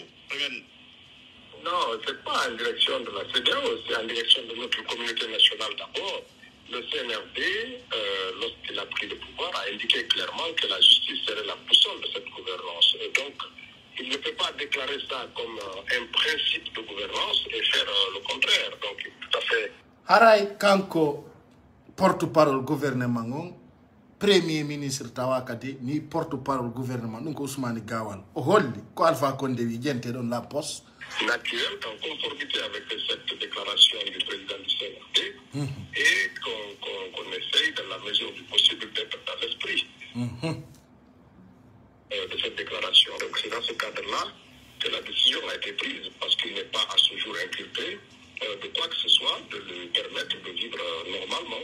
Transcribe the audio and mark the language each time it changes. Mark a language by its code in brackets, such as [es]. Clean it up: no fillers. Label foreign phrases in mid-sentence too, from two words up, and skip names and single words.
[fr] Non, ce n'est pas en direction de la CEDEAO, c'est en direction de notre communauté nationale d'abord. Le CNRD, lorsqu'il a pris le pouvoir, a indiqué clairement que la justice serait la boussole de cette gouvernance. Et donc, il ne peut pas déclarer ça comme un principe de gouvernance et faire le contraire. Donc, tout à fait. [ff] Haray kanko [fr] porte-parole gouvernement premier ministre [ff] tawakati ni [fr] porte-parole gouvernement [ff] donc Ousmane Gawal o holli ko Alpha Condé wi jente don [fr] la poste naturel en conformité avec cette déclaration du président du CNRD et qu'on essaye dans la mesure du possible d'être dans l'esprit de cette déclaration. Donc c'est dans ce cadre-là que la décision a été prise parce qu'il n'est pas à ce jour inculpé de quoi que ce soit, de lui permettre de vivre normalement.